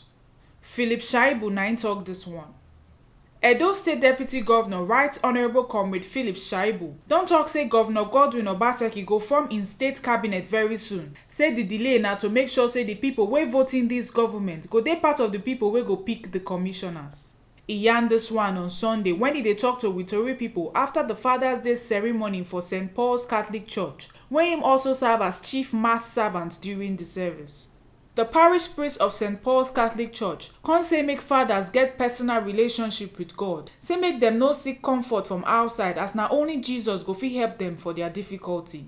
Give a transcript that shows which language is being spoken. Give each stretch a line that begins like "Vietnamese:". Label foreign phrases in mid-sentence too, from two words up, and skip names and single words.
Nigerian Pidgin: Philip Shaibu na talk this one. Edo State Deputy Governor Right Honourable Comrade Philip Shaibu don talk say Governor Godwin Obaseki go form in state cabinet very soon. Say the delay na to make sure say the people wey vote in this government go dey part of the people wey go pick the commissioners. E yarn this one on Sunday when he dey talk to Tori people after the Father's Day ceremony for St. Paul's Catholic Church, where him also serve as chief mass servant during the service. The parish priest of St. Paul's Catholic Church come say make fathers get personal relationship with God, say make them no seek comfort from outside as na only Jesus go fit help them for their difficulty.